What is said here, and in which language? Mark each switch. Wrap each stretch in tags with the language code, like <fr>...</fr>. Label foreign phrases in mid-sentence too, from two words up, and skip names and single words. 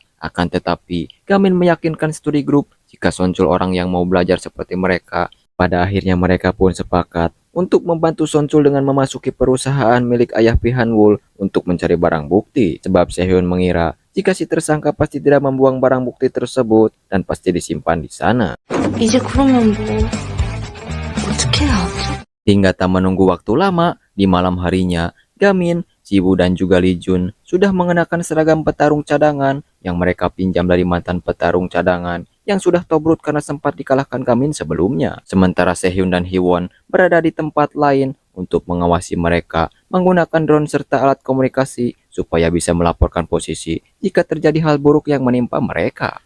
<id>Akan tetapi, Gamin meyakinkan studi grup jika Sonchul orang yang mau belajar seperti mereka. Pada akhirnya mereka pun sepakat untuk membantu Sonchul dengan memasuki perusahaan milik ayah Pihanwul untuk mencari barang bukti, sebab Sehyun mengira jika si tersangka pasti tidak membuang barang bukti tersebut dan pasti disimpan di sana.</id> <ko>이제 그러면 뭐 어떻게 하지?</ko> <id>Hingga tak menunggu waktu lama, di malam harinya, Gamin, Jiwoo dan juga Lee Jun sudah mengenakan seragam petarung cadangan yang mereka pinjam dari mantan petarung cadangan yang sudah tobrut karena sempat dikalahkan Gamin sebelumnya. Sementara Sehyun dan Hiwon berada di tempat lain untuk mengawasi mereka menggunakan drone serta alat komunikasi supaya bisa melaporkan posisi jika terjadi hal buruk yang menimpa mereka.</id>